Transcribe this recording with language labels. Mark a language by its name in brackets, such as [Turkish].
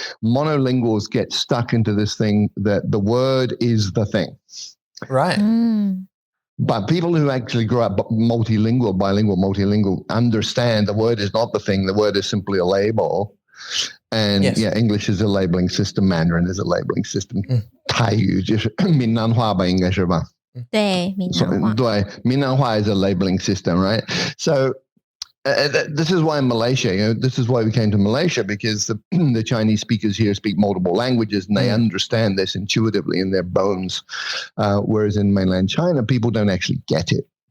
[English] Monolinguals get stuck into this thing that the word is the thing. Right. But people who actually grow up multilingual, understand the word is not the thing. The word is simply a label. And English is a labeling system. Mandarin is a labeling system. [Chinese] 泰语就是闽南话吧，应该是吧？对，闽南话。 [English] 对，闽南话 is a labeling system, right? So this is why in Malaysia, this is why we came to Malaysia, because the Chinese speakers here speak multiple languages, and they understand this intuitively in their bones. Whereas in mainland China, people don't actually get it.